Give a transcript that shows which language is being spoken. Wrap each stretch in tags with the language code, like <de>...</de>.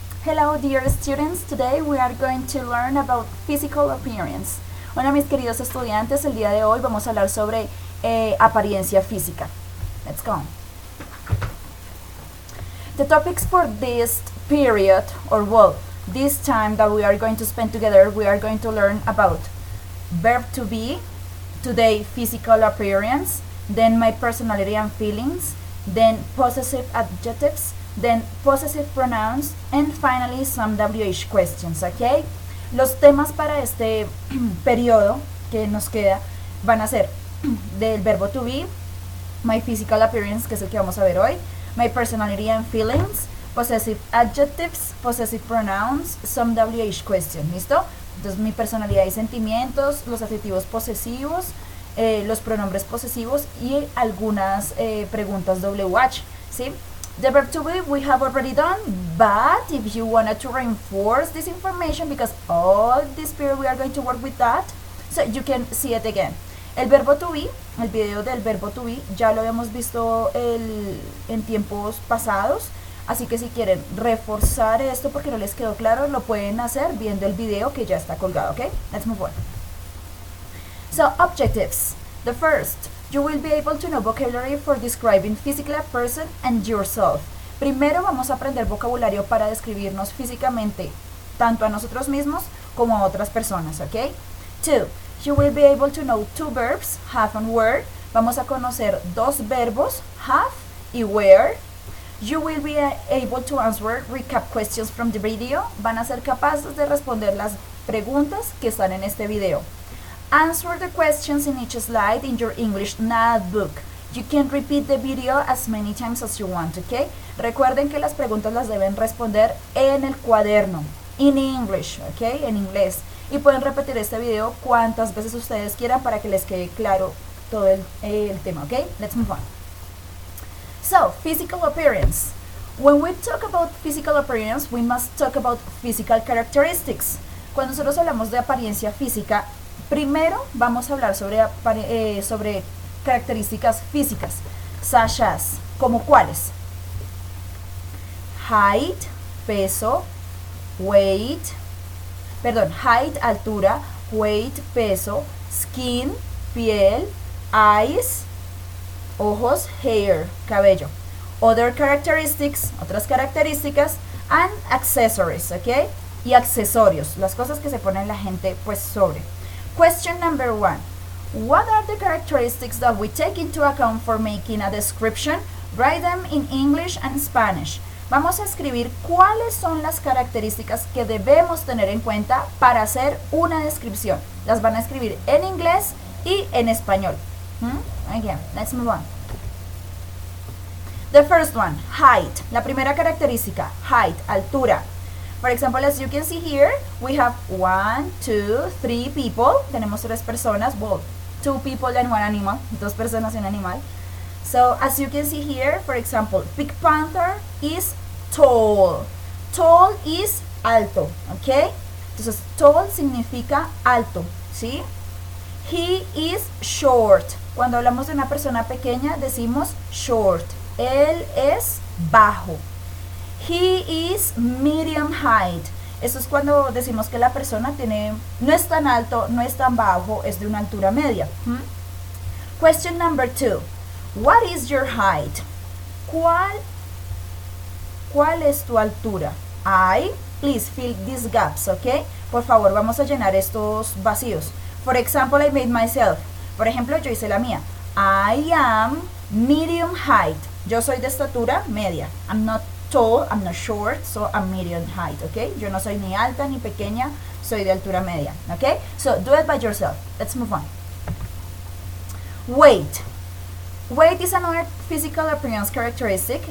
<en>Hello dear students, today we are going to learn about physical appearance.</en> <es>Hola mis queridos estudiantes, el día de hoy vamos a hablar sobre apariencia física.</es> <en>Let's go. The topics for this period, or well, this time that we are going to spend together, we are going to learn about verb to be, today physical appearance, then my personality and feelings, then possessive adjectives, then possessive pronouns, and finally some WH questions, ¿ok?</en> <es>Los temas para este periodo que nos queda van a ser del verbo to be,</es> <en>my physical appearance,</en> <es>que es el que vamos a ver hoy,</es> <en>my personality and feelings, possessive adjectives, possessive pronouns, some WH questions,</en> <es>¿listo? Entonces mi personalidad y sentimientos, los adjetivos posesivos, los pronombres posesivos y algunas preguntas WH, ¿sí?</es> <en>The verb to be we have already done, but if you wanted to reinforce this information, because all this period we are going to work with that, so you can see it again.</en> <es>El verbo to be, el video del verbo to be, ya lo habíamos visto en tiempos pasados, así que si quieren reforzar esto porque no les quedó claro, lo pueden hacer viendo el video que ya está colgado, ¿ok?</es> <en>Let's move on. So, objectives. The first, you will be able to know vocabulary for describing physically a person and yourself.</en> <es>Primero vamos a aprender vocabulario para describirnos físicamente, tanto a nosotros mismos como a otras personas, ¿ok?</es> <en>Two, you will be able to know two verbs, have and were.</en> <es>Vamos a conocer dos verbos, have y were.</es> <en>You will be able to answer recap questions from the video.</en> <es>Van a ser capaces de responder las preguntas que están en este video.</es> <en>Answer the questions in each slide in your English notebook. You can repeat the video as many times as you want, ¿ok?</en> <es>Recuerden que las preguntas las deben responder en el cuaderno,</es> <en>in English,</en> <es>¿ok? En inglés. Y pueden repetir este video cuantas veces ustedes quieran para que les quede claro todo el tema, ¿ok?</es> <en>Let's move on. So, physical appearance. When we talk about physical appearance, we must talk about physical characteristics.</en> <es>Cuando nosotros hablamos de apariencia física, primero vamos a hablar sobre características físicas,</es> <en>such as,</en> <es>como cuáles: height, peso, height, altura, weight, peso, skin, piel, eyes, ojos, hair, cabello,</es> <en>other characteristics,</en> <es>otras características,</es> <en>and accessories,</en> <es>¿ok? Y accesorios, las cosas que se ponen la gente pues sobre.</es> <en>Question number 1. What are the characteristics that we take into account for making a description? Write them in English and Spanish.</en> <es>Vamos a escribir cuáles son las características que debemos tener en cuenta para hacer una descripción. Las van a escribir en inglés y en español.</es> <en>Again, let's move on. The first one, height.</en> <es>La primera característica,</es> <en>height, altura. For example, as you can see here, we have 1, 2, 3 people.</en> <es>Tenemos tres personas,</es> <en>well, 2 people and 1 animal.</en> <es>Dos personas y un animal.</es> <en>So, as you can see here, for example, Pig Panther is tall. Tall is alto, ¿ok?</en> <es>Entonces, tall significa alto, ¿sí?</es> <en>He is short.</en> <es>Cuando hablamos de una persona pequeña, decimos short. Él es bajo.</es> <en>He is medium height.</en> <es>Eso es cuando decimos que la persona no es tan alto, no es tan bajo, es de una altura media.</es> <en>Question number 2. What is your height?</en> <es>¿Cuál es tu altura?</es> <en>Please fill these gaps, ¿ok?</en> <es>Por favor, vamos a llenar estos vacíos.</es> <en>For example, I made myself.</en> <es>Por ejemplo, yo hice la mía.</es> <en>I am medium height.</en> <es>Yo soy de estatura media.</es> <en>I'm not tall, I'm not short, so I'm medium height, ¿ok?</en> <es>Yo no soy ni alta ni pequeña, soy de altura media, ¿ok?</es> <en>So, do it by yourself. Let's move on. Weight. Weight is another physical appearance characteristic.</en>